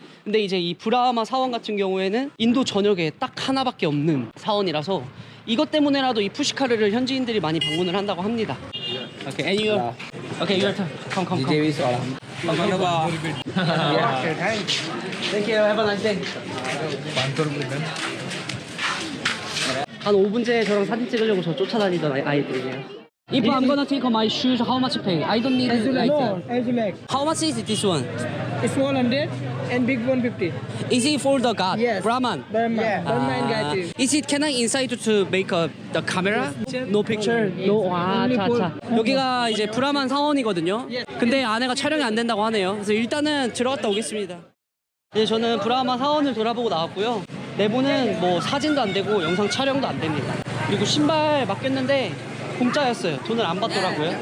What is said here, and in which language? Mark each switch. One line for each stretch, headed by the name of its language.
Korean: 근데 이제 이 브라마 사원 같은 경우에는 인도 전역에 딱 하나밖에 없는 사원이라서 이것 때문에라도 이 푸시카르를 현지인들이 많이 방문을 한다고 합니다.
English: Okay, and you. Okay, your turn. Come. DJ is all. Thank you. Have a nice day.
Korean: 한 5분째 저랑 사진 찍으려고 저 쫓아다니던 아이들이에요.
English: If I'm gonna take my shoes, how much pay? I don't need it like that. As you like. How much is this one? Small 100 and big 150. Is it for the god? Yes. Brahman? Brahman. Brahman guide. Is it can I inside to make the camera? No picture? No. 와, Only for-
Korean: 자. 여기가 이제 브라만 사원이거든요. 근데 안에가 촬영이 안 된다고 하네요. 그래서 일단은 들어갔다 오겠습니다. 이제 저는 브라마 사원을 돌아보고 나왔고요. 내부는 뭐 사진도 안 되고 영상 촬영도 안 됩니다. 그리고 신발 맡겼는데 공짜였어요. 돈을 안 받더라고요.